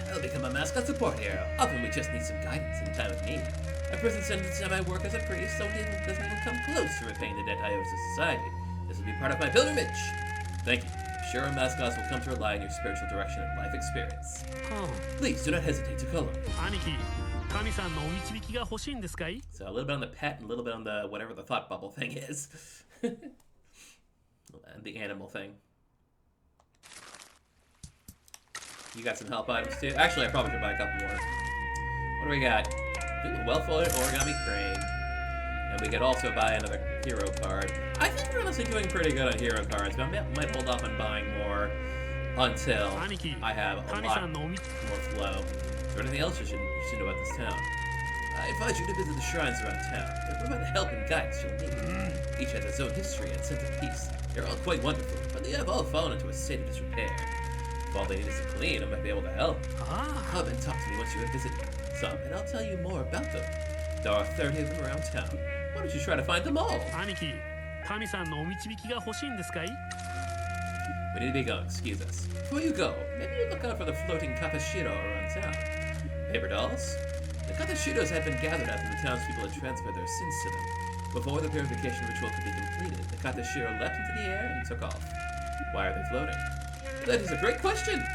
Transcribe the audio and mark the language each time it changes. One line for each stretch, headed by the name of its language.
English: I'll become a mascot support hero. Often we just need some guidance in time of need. A prison sentence and my work as a priest doesn't even come close to repaying the debt I owe to society. This will be part of my pilgrimage. Thank you. I'm sure our mascots will come to rely on your spiritual direction and life experience. あ、は Please do not hesitate to call them.
Japanese: あ、兄貴、神さんのお導きが欲しいんですかい？
English: So a little bit on the pet and a little bit on the whatever the thought bubble thing is. And the animal thing. You got some help items too? Actually, I probably should buy a couple more. What do we got? Ooh, a well-folded origami crane. And we could also buy another hero card. I think we're honestly doing pretty good on hero cards, but I might hold off on buying more until
Japanese: 兄貴、
English: I have a
Japanese: 神
English: lot
Japanese: さんのおみ
English: more flow. Is there anything else you should know about this town? I advise you to visit the shrines around town. They provide the help and guidance you'll need. Each has its own history and sense of peace. They're all quite wonderful, but they have all fallen into a state of disrepair. If all they need is to clean, I might be able to help. あ Come and talk to me once you have visited some, and I'll tell you more about them. There are 30 of them around town. Why don't you try to find them all?
Japanese: あ、兄貴、神さんのお導きが欲しいんですかい？
English: We need to be going, excuse us. Before you go, maybe you look out for the floating katashiro around town. Paper dolls? The katashiros had been gathered after the townspeople had transferred their sins to them. Before the purification ritual could be completed, the katashiro leapt into the air and took off. Why are they floating? That is a great question!